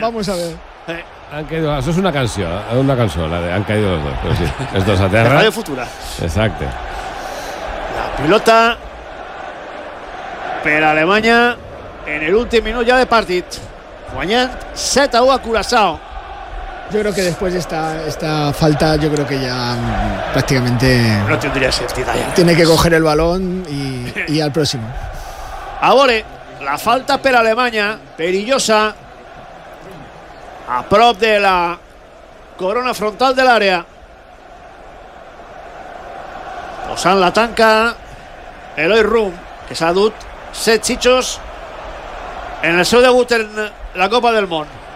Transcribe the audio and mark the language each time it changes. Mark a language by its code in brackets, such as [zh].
[es] Vamos a ver. [ca] Han caído, això és una cançó, la de han caído los dos, però sí, els dos a terra. La Ràdio Futura. Exacte. La pilota per a Alemanya en l'últim minut ja de partit. Guanyant 7-1 a Curaçao. [es] Yo creo que después de esta falta, yo creo que ya prácticamente... No tendría sentido ya. Tiene que coger el balón y al próximo. [ca] Ahora, la falta per Alemanya, perillosa, a prop de la corona frontal de l'àrea. Posant la tanca, Eloy Rum, que s'ha dut 7 xitxos en el seu debut en la Copa del Món.